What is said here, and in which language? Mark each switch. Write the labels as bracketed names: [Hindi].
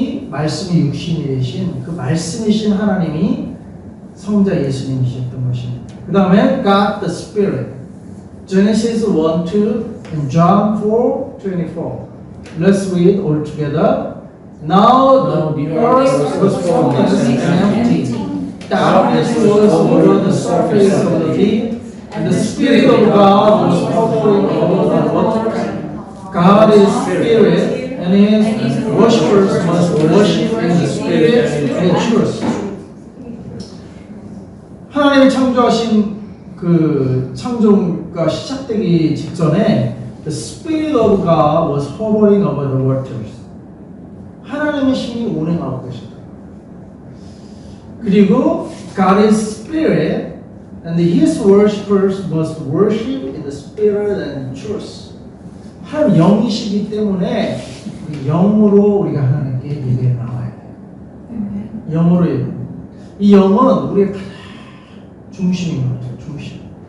[Korean] 말씀이 육신이 되신 그 말씀이신 하나님이 성자 예수님이셨던 것입니다. 그 다음에 [English] God the Spirit. Genesis 1:2 and John 4:24. Let's read all together. Now the earth was formless and empty. Darkness was over the surface of the deep, and the Spirit of God was hovering over the waters. God is Spirit, and His worshippers must worship in the Spirit and truth. [Korean] 하나님이 창조하신 그 창조가 시작되기 직전에 [English] the Spirit of God was hovering over the waters. [Korean] 하나님의 신이 운행하고 계셨다. 그리고 [English] God is Spirit, and His worshippers must worship in the Spirit and truth. [Korean] 하나님 영이시기 때문에 영으로 우리가 하나님께 예배에 나와야 돼요. 영으로 예배. 이 영은 우리의 중심인 것 같아요. 중심.